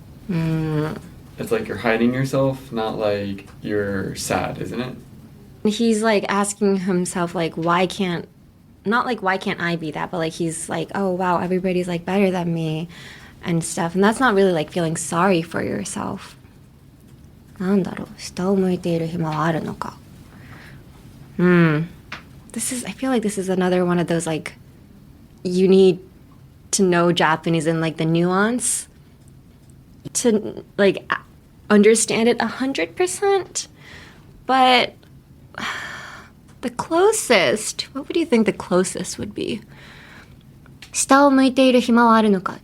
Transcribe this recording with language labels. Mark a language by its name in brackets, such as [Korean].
[English] It's like you're hiding yourself, not like you're sad, isn't it? He's asking himself why can't I be that, but he's oh wow, everybody's better than me and stuff, and that's not really feeling sorry for yourself. [Japanese] なんだろう、下を向いている暇はあるのか? [English] I feel like this is another one of those you need to know Japanese and the nuance to understand it 100%. But the closest, what would you think the closest would be? [Japanese] 下を向いている暇はあるのか?